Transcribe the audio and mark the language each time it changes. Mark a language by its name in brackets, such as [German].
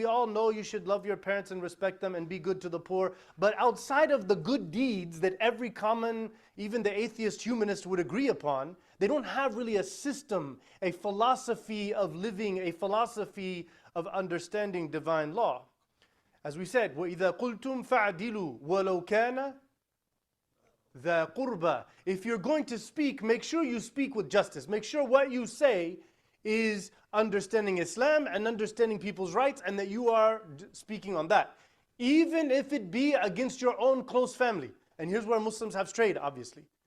[English] We all know you should love your parents and respect them and be good to the poor. But outside of the good deeds that every common, even the atheist humanist would agree upon, they don't have really a system, a philosophy of living, a philosophy of understanding divine law. As we said, [Arabic] وَإِذَا قُلْتُمْ فَعْدِلُوا وَلَوْ كَانَ ذَا قُرْبَى. [English] If you're going to speak, make sure you speak with justice. Make sure what you say is understanding Islam and understanding people's rights and that you are speaking on that. Even if it be against your own close family. And here's where Muslims have strayed, obviously.